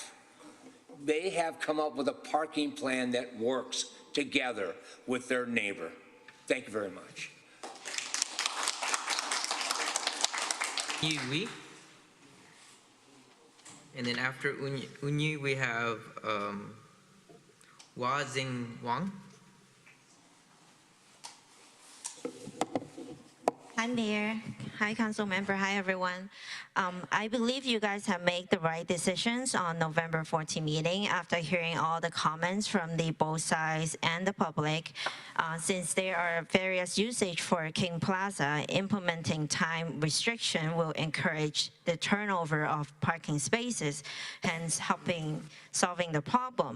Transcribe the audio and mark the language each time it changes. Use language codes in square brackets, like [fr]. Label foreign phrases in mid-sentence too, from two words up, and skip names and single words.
[en] They have come up with a parking plan that works together with their neighbor. Thank you very much. Yi. And then after Unyi, we have Hua Zing Wang. Hi, Mayor. Hi, Council Member. Hi, everyone. I believe you guys have made the right decisions on November 14 meeting after hearing all the comments from the both sides and the public. Since there are various usage for King Plaza, implementing time restriction will encourage the turnover of parking spaces, hence helping solving the problem.